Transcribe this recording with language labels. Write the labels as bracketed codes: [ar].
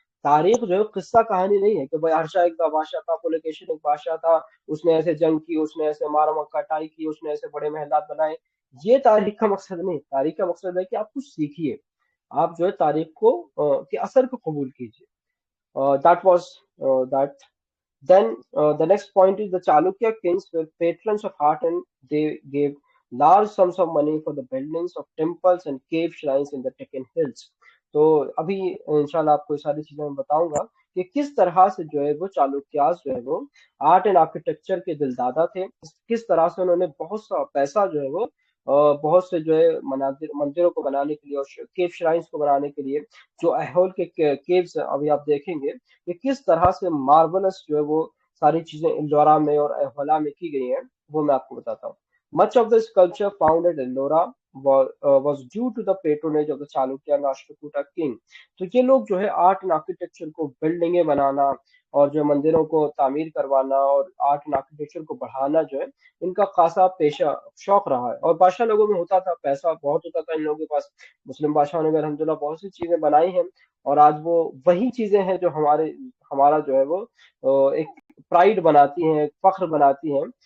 [hi] तारीख जो है किस्सा कहानी नहीं है कि भाई हर्षा एक बादशाह था, पुलकेशिन एक बादशाह था, उसने ऐसे जंग की, उसने ऐसे मार कटाई की, उसने ऐसे बड़े महलात बनाए। ये तारीख का मकसद नहीं, तारीख का मकसद है कि आप कुछ सीखिए, आप जो है तारीख को के असर को कबूल कीजिए। [en] That was that Then the next point is the Chalukya kings were patrons of art, and they gave large sums of money for the buildings of temples and cave shrines in the Deccan hills. [hi] तो अभी इंशाल्लाह आपको ये सारी चीजें मैं बताऊंगा कि किस तरह से जो है वो चालुक्यास जो है वो आर्ट एंड आर्किटेक्चर के दिलदादा थे, किस तरह से उन्होंने बहुत सा पैसा जो है वो बहुत से जो है मंदिरों को बनाने के लिए और केव श्राइन्स को बनाने के लिए, जो अहोल के केव्स अभी आप देखेंगे कि किस तरह से मार्वलस जो है वो सारी चीजें इल्लोरा में और अहोला में की गई हैं, वो मैं आपको बताता हूँ। [en] Much of the sculpture found at Ellora was due to the patronage of the Chalukya Rashtrakuta king। [hi] तो ये लोग जो है आर्ट एंड आर्किटेक्चर को, बिल्डिंगें बनाना और जो मंदिरों को तामीर करवाना और आर्ट एंड आर्किटेक्चर को बढ़ाना जो है, इनका खासा पेशा शौक रहा है। और बादशाह लोगों में होता था, पैसा बहुत होता था इन लोगों के पास। मुस्लिम बादशाहों ने भी अल्हम्दुलिल्लाह बहुत सी चीजें बनाई हैं, और आज वो वही चीजें हैं जो हमारा जो है वो एक प्राइड बनाती हैं, एक फख्र बनाती हैं।